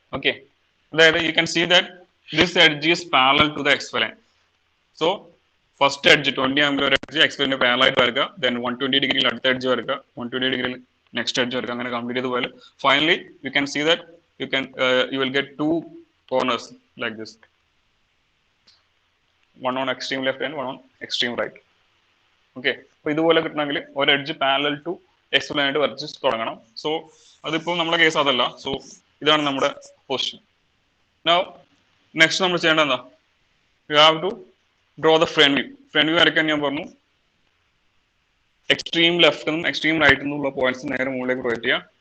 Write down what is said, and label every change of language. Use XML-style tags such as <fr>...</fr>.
<en>Okay,</en> <ml>അതായത്</ml> <en>you can see that this edge is parallel to the xy line. So first edge 20 angle edge xy line parallel</en> <ml>ആയിട്ട് വരക്കുക,</ml> <en>then 120</en> <ml>ഡിഗ്രിയിൽ അടുത്ത edge വരക്കുക,</ml> <en>120</en> <ml>ഡിഗ്രിയിൽ next edge വരക്കുക. അങ്ങനെ complete ചെയ്തപോലെ</ml> <en>finally you can see that you will get two corners like this, one on extreme left and one on extreme right.</en> <ml>Okay, അപ്പൊ ഇതുപോലെ കിട്ടണമെങ്കിൽ ഒരു edge</ml> <en>parallel to X line</en> <ml>ആയിട്ട് വരച്ച് തുടങ്ങണം. സോ അതിപ്പോൾ നമ്മുടെ കേസ് അതല്ല. സോ ഇതാണ് നമ്മുടെ പൊസിഷൻ.</ml> <en>now next</en> <ml>നമ്മൾ ചെയ്യേണ്ടത് എന്താ,</ml> <en>You have to draw the front view.</en> <ml>Front view വരയ്ക്കാൻ ഞാൻ പറഞ്ഞു, എക്സ്ട്രീം ലെഫ്റ്റ് നിന്നും എക്സ്ട്രീം റൈറ്റ് നിന്നുള്ള പോയിന്റ്സ് നേരെ മുകളിലേക്ക് പ്രൊജക്ട് ചെയ്യുക.</ml>